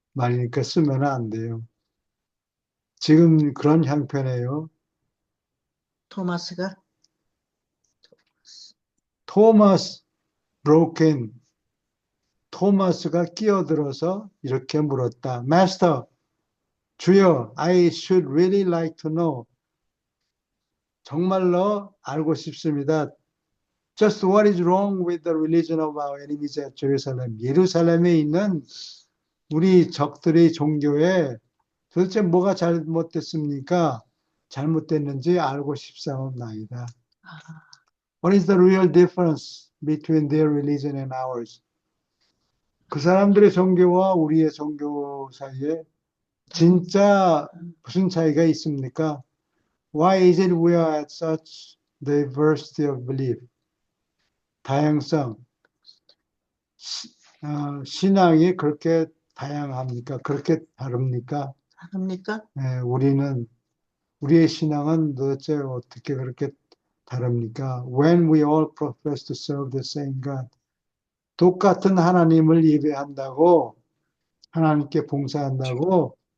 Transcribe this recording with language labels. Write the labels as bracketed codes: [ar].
[ko] 말이니까 쓰면 안 돼요. 지금 그런 형편이에요. 토마스가 토마스 브로켄 토마스가 끼어들어서 이렇게 물었다. [en] Master, [ko] 주여, [en] I should really like to know. [ko] 정말로 알고 싶습니다. [en] Just what is wrong with the religion of our enemies at Jerusalem? [ko] 예루살렘에 있는 우리 적들의 종교에 도대체 뭐가 잘못됐습니까? 잘못됐는지 알고 싶사옵나이다. 아, [en] What is the real difference between their religion and ours? [ko] 그 사람들의 종교와 우리의 종교 사이에 진짜 무슨 차이가 있습니까? [en] Why is it we are at such diversity of belief? [ko] 다양성. 신앙이 그렇게 다양합니까? 그렇게 다릅니까? 합니까? 네, 우리의 신앙은 도대체 어떻게 그렇게 다릅니까? [en] When we all profess to serve the same God. [ko] 똑같은 하나님을 예배한다고, 하나님께 봉사한다고,